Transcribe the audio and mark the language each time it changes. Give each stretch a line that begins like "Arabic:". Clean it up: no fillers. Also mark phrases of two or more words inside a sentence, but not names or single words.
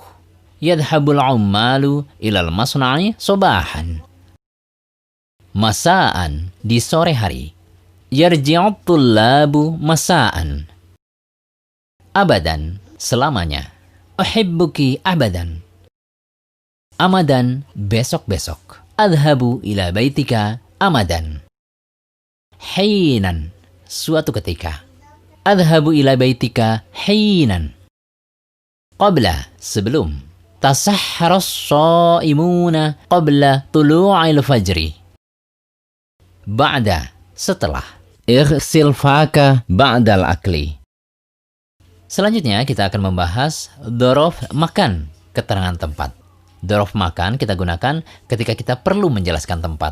Arabic: يذهب العمال إلى المصنع صباحا.
Indonesian: Masaan, di sore hari.
Arabic: يرجع الطلاب مساء.
Indonesian: Abadan, selamanya.
Arabic: أحبك أبدا أمدا, besok-besok. أذهب إلى بيتك أمدا.
Indonesian: Hinan, suatu ketika.
Arabic: أذهب إلى بيتك حينا.
Indonesian: Qabla, sebelum.
Arabic: تسحر الصائمون قبل طلوع الفجر.
Indonesian: Ba'da, setelah.
Arabic: اغسل فاك بعد الأكل.
Indonesian: Selanjutnya kita akan membahas
Arabic: ظرف مكان,
Indonesian: keterangan tempat.
Arabic: ظرف مكان
Indonesian: kita gunakan ketika kita perlu menjelaskan tempat.